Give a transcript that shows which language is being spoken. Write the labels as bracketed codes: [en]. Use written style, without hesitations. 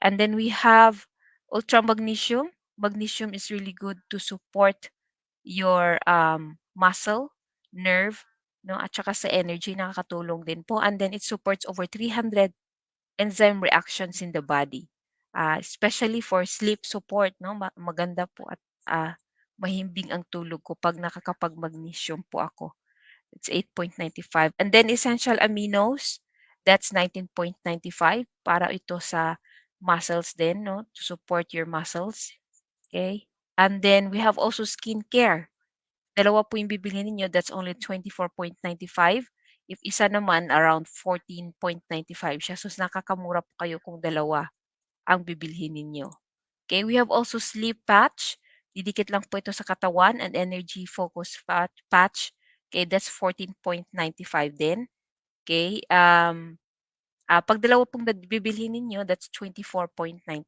[en] And then we have ultra magnesium. Magnesium is really good to support your muscle, nerve, no, [tl] at saka sa energy nakakatulong din po. [en] And then it supports over 300 enzyme reactions in the body. Especially for sleep support, no? [tl] Maganda po at mahimbing ang tulog ko pag nakakapag-magnesium po ako. [en] It's 8.95. And then essential aminos, that's 19.95 [tl] para ito sa muscles din, no? [en] To support your muscles. Okay? And then we have also skincare. [tl] Dalawa po yung bibilhin ninyo, [en] that's only 24.95. [tl] If isa naman, around 14.95 siya. So, nakakamura po kayo kung dalawa ang bibilhin ninyo. [en] Okay, we have also sleep patch. [tl] Didikit lang po ito sa katawan [en] and energy focus patch. Okay, that's 14.95 din. Okay, [tl] pag dalawa pong bibilhin ninyo, [en] that's 24.95.